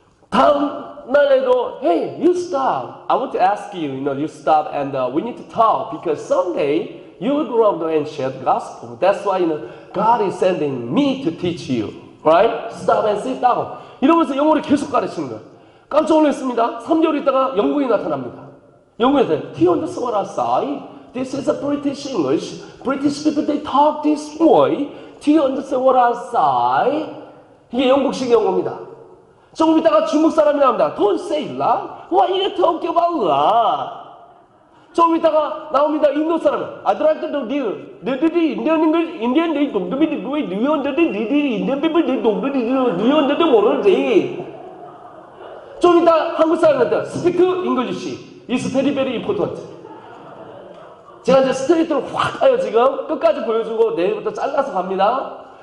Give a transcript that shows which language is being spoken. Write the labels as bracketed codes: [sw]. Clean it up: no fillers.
[ko] 다음 날에도 [en] Hey, you stop. I want to ask you, you stop and we need to talk because someday you will grow up and share the gospel. That's why God is sending me to teach you. Right? Stop and sit down. [ko] 이러면서 영어를 계속 가르치는 거예요. 깜짝 놀랐습니다. 3개월 있다가 영국이 나타납니다. 영국에서 [en] Do you understand what I say? This is a British English. British people they talk this way. Do you understand what I say? [ko] 이게 영국식 영어입니다. 조금 있다가 중국 사람이 나옵니다. [en] Don't say that. Why you talk about that? [ko] 조금 있다가 나옵니다. 인도 사람. [en] I'd like to know [ko] 너희들이 인디언 내 동료들이 너희들이 인디언 people 내 동료들이 너희들도 모르지. 좀 이따 한국 사람한테 [en] Speak English is very very important. [ko] 제가 이제 스트레이트로 확 가요. 지금 끝까지 보여주고 내일부터 잘라서 갑니다.